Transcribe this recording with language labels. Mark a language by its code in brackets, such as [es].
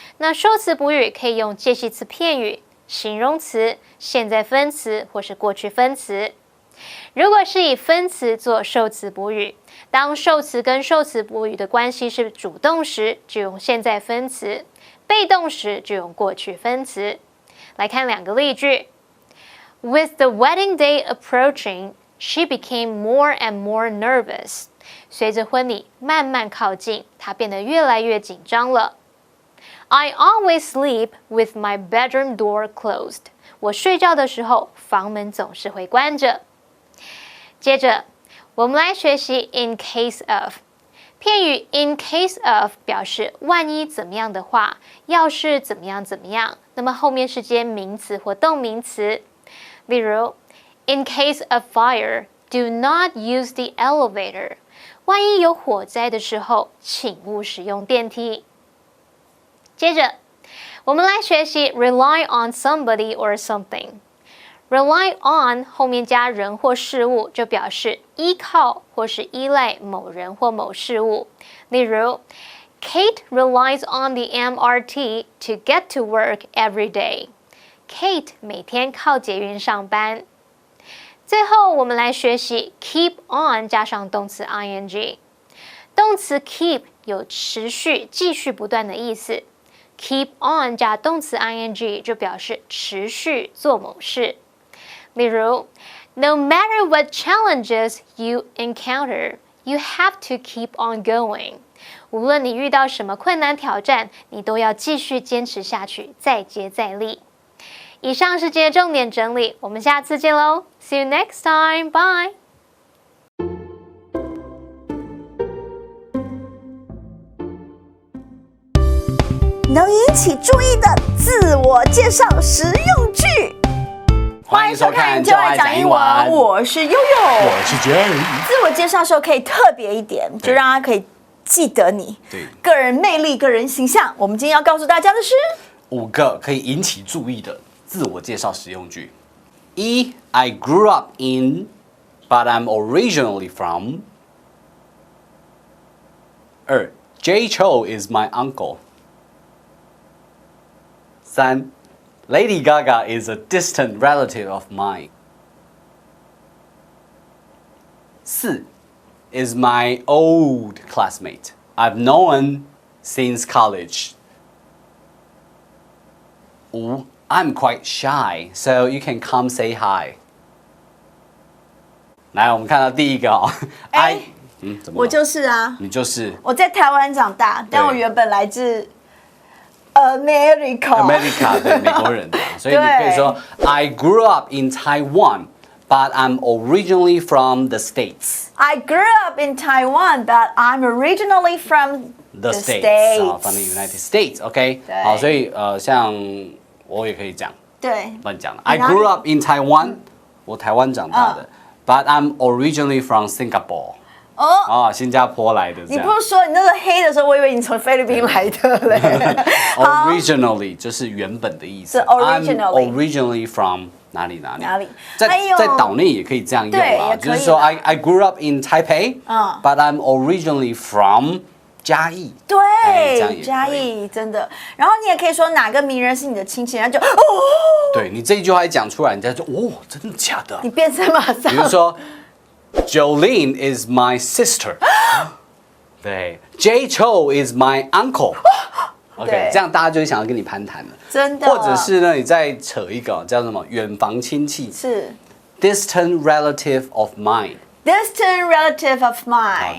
[zh] 那受词补语可以用介系词片语、形容词、现在分词或是过去分词。如果是以分词做受词补语，当受词跟受词补语的关系是主动时，就用现在分词；被动时就用过去分词。来看2个例句 [en] ：With the wedding day approaching, she became more and more nervous. [zh] 随着婚礼慢慢靠近，她变得越来越紧张了。 [en] I always sleep with my bedroom door closed. [zh] 我睡觉的时候，房门总是会关着。接着，我们来学习 in case of。片语 in case of 表示万一怎么样的话，要是怎么样怎么样，那么后面是接名词或动名词。例如 [en] In case of fire, do not use the elevator. [zh] 万一有火灾的时候，请勿使用电梯。接着，我们来学习 rely on somebody or something。Rely on 后面加人或事物，就表示依靠或是依赖某人或某事物。 [en] 例如 Kate relies on the MRT to get to work every day. [zh] Kate 每天靠捷运上班。最后，我们来学习 keep on 加上动词 ing。动词 keep 有持续、继续不断的意思。 keep on 加动词 ing 就表示持续做某事。例如 [en] No matter what challenges you encounter, you have to keep on going. [zh] 无论你遇到什么困难挑战，你都要继续坚持下去，再接再厉。以上是今天重点整理，我们下次见喽 ！ [en] See you next time, bye. [zh] 能引起注意的自我介绍实用句。欢迎收看就爱讲英文我是悠悠，我是 Jerry。自我介绍的时候可以特别一点，就让他可以记得你。对，个人魅力、个人形象。我们今天要告诉大家的是 5个可以引起注意的自我介绍实用句。 1. [en] I grew up in, but I'm originally from. 2. Jay Chou is my uncle. 3. Lady Gaga is a distant relative of mine. 4. Is my old classmate. I've known since college. 5. I'm quite shy, so you can come say hi. [zh] 来，我们看到第一个哦。怎么了？我就是啊，你就是。我在台湾长大，但我原本来自 America，对，美国人的，所以你可以说 [en] I grew up in Taiwan, but I'm originally from the States. I grew up in Taiwan, but I'm originally from The States. From the United States. OK， [zh] 对好，所以像我也可以讲，对，乱讲了。 [en] I grew up in Taiwan， [zh] 我台湾长大的， [en] but I'm originally from Singapore. [zh] 新加坡来的这样。你不是说你那个黑的时候，我以为你从菲律宾来的嘞。 Originally 就是原本的意思。是 originally [en] I'm originally from [zh] 哪里？ 在岛内也可以这样用啊，就是说 [en] I grew up in Taipei， but I'm originally from 嘉义。 [zh] 对，嘉义真的。然后你也可以说哪个名人是你的亲戚，然后就对你这一句话一讲出来，人家就真的假的？你变成马上。比如说。 [en] Jolene is my sister. [zh] 对 [en] ，Jay Chou is my uncle. [zh] OK， 这样大家就会想要跟你攀谈了。真的。或者是呢，你再扯一个叫什么远房亲戚？是 [en] distant relative of mine. Distant relative of mine.